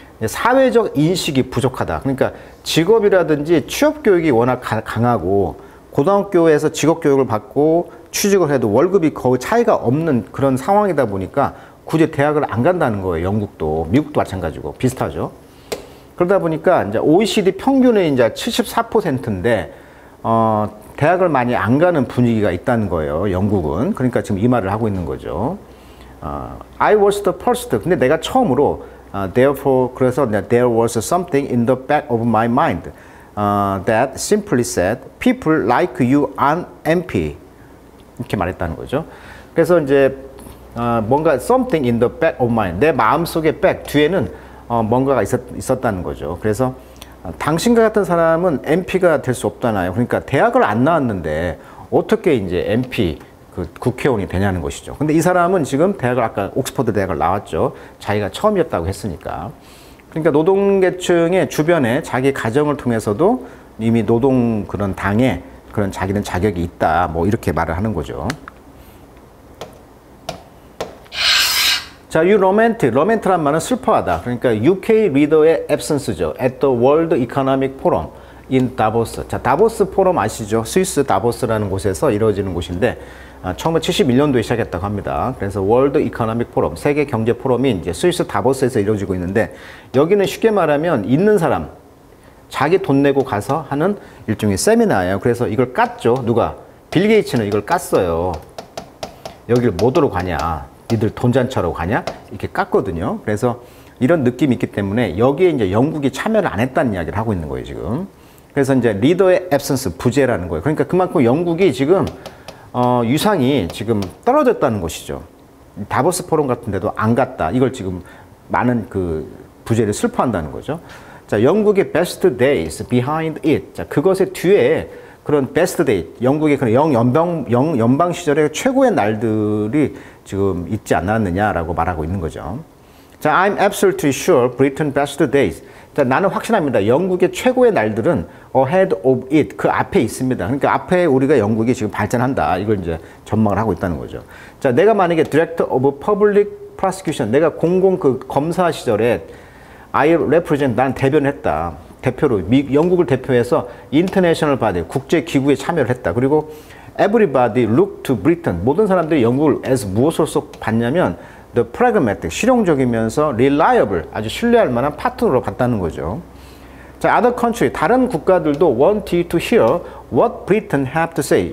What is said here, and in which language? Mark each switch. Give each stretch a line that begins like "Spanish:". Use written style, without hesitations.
Korean: 사회적 인식이 부족하다. 그러니까 직업이라든지 취업 교육이 워낙 강하고 고등학교에서 직업 교육을 받고 취직을 해도 월급이 거의 차이가 없는 그런 상황이다 보니까 굳이 대학을 안 간다는 거예요. 영국도, 미국도 마찬가지고 비슷하죠. 그러다 보니까 이제 OECD 평균이 이제 74%인데 대학을 많이 안 가는 분위기가 있다는 거예요. 영국은. 그러니까 지금 이 말을 하고 있는 거죠.
English: I was the first.
Korean: 근데 내가 처음으로
English: therefore 그래서 there was something in the back of my mind that simply said people like you aren't MP.
Korean: 이렇게 말했다는 거죠. 그래서 이제 뭔가
English: something in the back of mind,
Korean: 내 마음속의 back 뒤에는 뭔가가 있었다는 거죠. 그래서 당신과 같은 사람은 MP가 될 수 없잖아요. 그러니까 대학을 안 나왔는데 어떻게 이제 MP 그 국회의원이 되냐는 것이죠. 근데 이 사람은 지금 대학을 아까 옥스퍼드 대학을 나왔죠. 자기가 처음이었다고 했으니까. 그러니까 노동계층의 주변에 자기 가정을 통해서도 이미 노동 그런 당에 그런 자기는 자격이 있다. 뭐 이렇게 말을 하는 거죠.
English: 자, you lament.
Korean: lament란 말은 슬퍼하다. 그러니까 UK 리더의 absence죠.
English: at the World Economic Forum.
Korean: in Davos. 자, 다보스 포럼 아시죠? 스위스 다보스라는 곳에서 이루어지는 곳인데 1971년도에 시작했다고 합니다. 그래서 월드 이코노믹 포럼, 세계 경제 포럼이 이제 스위스 다보스에서 이루어지고 있는데 여기는 쉽게 말하면 있는 사람 자기 돈 내고 가서 하는 일종의 세미나예요. 그래서 이걸 깠죠. 누가? 빌 게이츠는 이걸 깠어요. 여기를 뭐하러 가냐? 니들 돈 잔치하러 가냐? 이렇게 깠거든요. 그래서 이런 느낌이 있기 때문에 여기에 이제 영국이 참여를 안 했다는 이야기를 하고 있는 거예요, 지금. 그래서 이제 리더의 앱센스, 부재라는 거예요. 그러니까 그만큼 영국이 지금 유상이 지금 떨어졌다는 것이죠. 다보스 포럼 같은 데도 안 갔다. 이걸 지금 많은 그 부재를 슬퍼한다는 거죠.
English: 자,
Korean: 영국의
English: best days behind it.
Korean: 자, 그것의 뒤에 그런 best day, 영국의 그런 연방 시절의 최고의 날들이 지금 있지 않았느냐라고 말하고 있는 거죠.
English: 자, I'm absolutely sure Britain best days.
Korean: 자, 나는 확신합니다. 영국의 최고의 날들은
English: ahead of it.
Korean: 그 앞에 있습니다. 그러니까 앞에 우리가 영국이 지금 발전한다. 이걸 이제 전망을 하고 있다는 거죠. 자, 내가 만약에 Director of Public Prosecution, 내가 공공 그 검사 시절에
English: I represent,
Korean: 난 대변을 했다. 대표로, 영국을 대표해서 International Body, 국제기구에 참여를 했다.
English: 그리고 Everybody look to Britain.
Korean: 모든 사람들이 영국을 as 무엇으로서 봤냐면
English: the pragmatic,
Korean: 실용적이면서 reliable, 아주 신뢰할 만한 파트너로 봤다는 거죠.
English: 자, other country,
Korean: 다른 국가들도
English: want you to hear what Britain have to say.